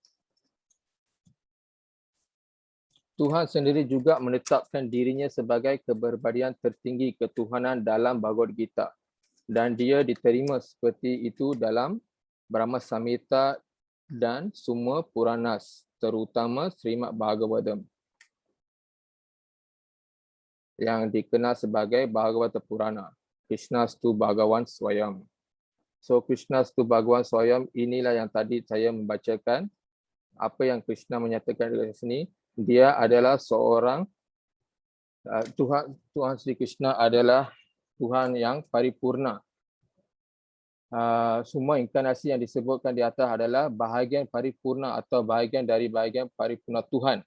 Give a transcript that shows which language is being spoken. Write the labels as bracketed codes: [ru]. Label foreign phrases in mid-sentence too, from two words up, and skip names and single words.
[id] Tuhan sendiri juga menetapkan dirinya sebagai kepribadian tertinggi ketuhanan dalam Bhagavad Gita, dan dia diterima seperti itu dalam Brahma Samhita dan semua Puranas, terutama Srimad Bhagavatam yang dikenal sebagai Bhagavata Purana, [sa] Krishnastu Bhagavan Swayam. [id] So [sa] Krishnastu Bhagavan Swayam [id] inilah yang tadi saya membacakan. Apa yang Krishna menyatakan di sini, dia adalah seorang Tuhan Sri Krishna adalah Tuhan yang paripurna. Semua inkarnasi yang disebutkan di atas adalah bahagian paripurna atau bahagian dari bahagian paripurna Tuhan.